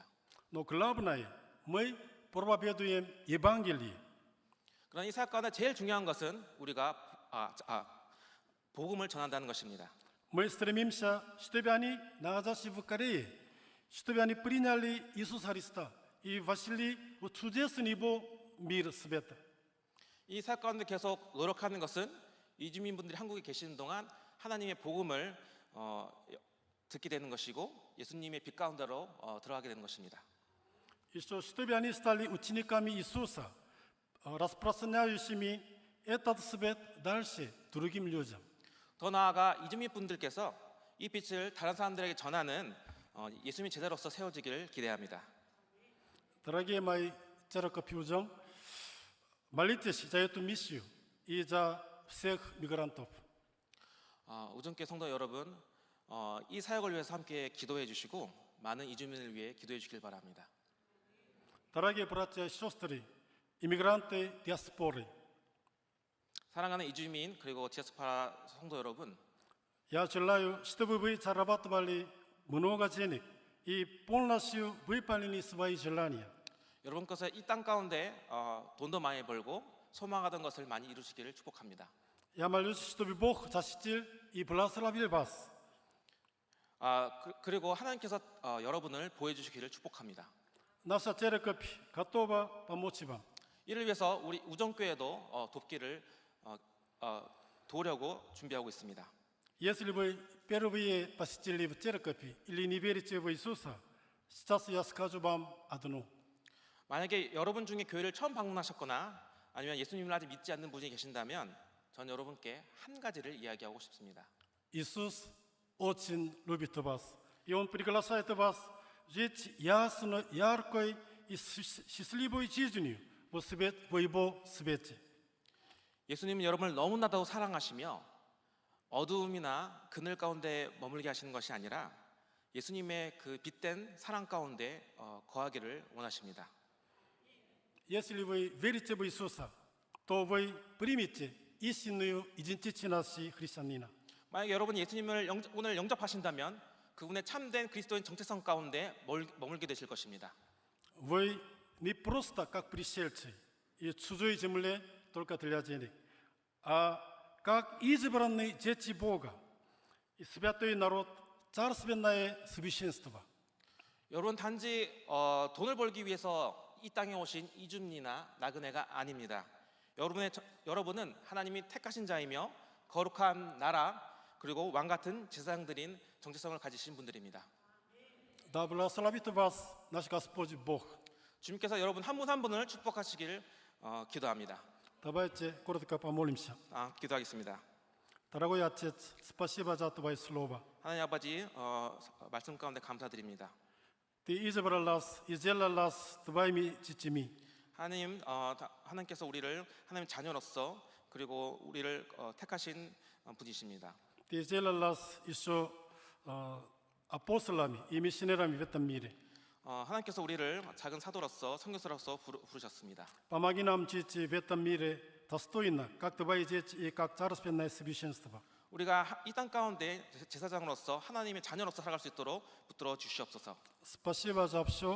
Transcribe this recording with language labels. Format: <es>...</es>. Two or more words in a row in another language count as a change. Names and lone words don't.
<ru>Но главное, мы проповедуем Евангелие.</ru> <ko>그러나 이 사역 가운데 제일 중요한 것은 우리가 복음을 전한다는 것입니다.</ko> <ru>Мы стремимся, чтобы они, находясь в Корее, чтобы они приняли Иисуса Христа и вошли в чудесный его мир света.</ru> <ko>이 사역 가운데 계속 노력하는 것은 이주민분들이 한국에 계시는 동안 하나님의 복음을 듣게 되는 것이고 예수님의 빛 가운데로 들어가게 되는 것입니다.</ko> <ru>Еще чтобы они стали учениками Иисуса, распространяющими этот свет дальше другим людям.</ru> <ko>더 나아가 이주민분들께서 이 빛을 다른 사람들에게 전하는 예수님의 제자로서 세워지기를 기대합니다.</ko> <ru>Дорогие мои церковь Южом, молитесь за эту миссию и за всех мигрантов.</ru> <ko>우정교회 성도 여러분, 이 사역을 위해서 함께 기도해 주시고 많은 이주민을 위해 기도해 주길 바랍니다.</ko> <ru>Дорогие братья и сестры, иммигранты диаспоры,</ru> <ko>사랑하는 이주민 그리고 디아스포라 성도 여러분,</ko> <ru>я желаю, чтобы вы зарабатывали много денег и полностью выполнили свои желания.</ru> <ko>여러분께서 이 땅 가운데 돈도 많이 벌고 소망하던 것을 많이 이루시기를 축복합니다.</ko> <ru>Я молюсь, чтобы Бог защитил и благословил вас.</ru> <ko>그리고 하나님께서 여러분을 보여주시기를 축복합니다.</ko> <ru>Наша церковь готова помочь вам.</ru> <ko>이를 위해서 우리 우정교회도 돕기를 도우려고 준비하고 있습니다.</ko> <ru>Если вы впервые посетили в церковь или не верите в Иисуса, сейчас я скажу вам одно.</ru> <ko>만약에 여러분 중에 교회를 처음 방문하셨거나 아니면 예수님을 아직 믿지 않는 분이 계신다면 전 여러분께 한 가지를 이야기하고 싶습니다.</ko> <ru>Иисус очень любит вас, и Он приглашает вас жить ясной, яркой и счастливой жизнью в Его свете.</ru> <ko>예수님은 여러분을 너무나도 사랑하시며 어두움이나 그늘 가운데 머물게 하시는 것이 아니라 예수님의 그 빛된 사랑 가운데 거하기를 원하십니다.</ko> <ru>Если вы верите в Иисуса, то вы примите истинную идентичность христианина.</ru> <ko>만약 여러분이 예수님을 오늘 영접하신다면 그분의 참된 그리스도인 정체성 가운데 머물게 되실 것입니다.</ko> <ru>Вы не просто как пришельцы и чужой земле только для денег, а как избранные дети Бога и святой народ, царственное священство.</ru> <ko>여러분 단지 돈을 벌기 위해서 이 땅에 오신 이준이나 나그네가 아닙니다. 여러분은 하나님이 택하신 자이며 거룩한 나라 그리고 왕 같은 제사장들인 정체성을 가지신 분들입니다.</ko> <ru>Да благословит вас наш Господь Бог.</ru> <ko>주님께서 여러분 한 분 한 분을 축복하시길 기도합니다.</ko> <ru>Давайте коротко помолимся.</ru> <ko>기도하겠습니다.</ko> <ru>Дорогой Отец, спасибо за Твое Слово.</ru> <ko>하나님 아버지 말씀 가운데 감사드립니다.</ko> <ru>Ты избрал нас и сделал нас Твоими детьми.</ru> <ko>하나님께서 우리를 하나님 자녀로서 그리고 우리를 택하신 분이십니다.</ko> <ru>Ты сделал нас еще апостолами и миссионерами в этом мире.</ru> <ko>하나님께서 우리를 작은 사도로서 선교사로서 부르셨습니다.</ko> <ru>Помоги нам жить в этом мире достойно, как Твои дети и как царственное священство.</ru> <ko>우리가 이 땅 가운데 제사장으로서 하나님의 자녀로서 살아갈 수 있도록 붙들어 주시옵소서.</ko> <ru>Спасибо за все.</ru>